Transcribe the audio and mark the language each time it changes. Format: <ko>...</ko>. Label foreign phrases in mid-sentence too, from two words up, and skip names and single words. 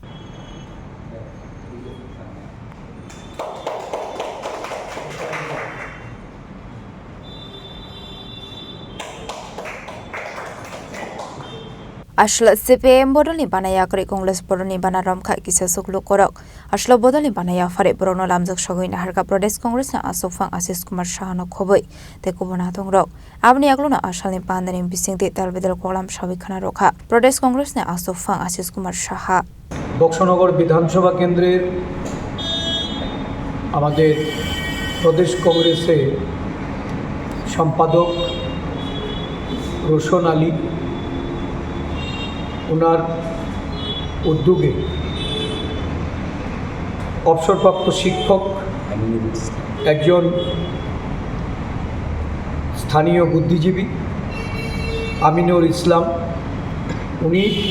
<trp>Ashla CPM bodol ni banaya kare Kongres bodol ni bana romka kisa segluk korok Ashla bodol ni banaya phare bolong lamjak sogaina harka Pradesh Kongres ni Asufang Ashish Kumar Shahano khobai te kubun adong rok Abni agluna ashal ni pandani bising de dalbidal kolam shabikhana rokha Pradesh Kongres ni Asufang Ashish Kumar Shaha</trp> <bn>বক্সনগর বিধানসভা কেন্দ্রের আমাদের প্রদেশ কংগ্রেসের সম্পাদক রোশন আলী ওনার উদ্যোগে অবসরপ্রাপ্ত শিক্ষক একজন স্থানীয় বুদ্ধিজীবী আমিনুর ইসলাম উনি</bn>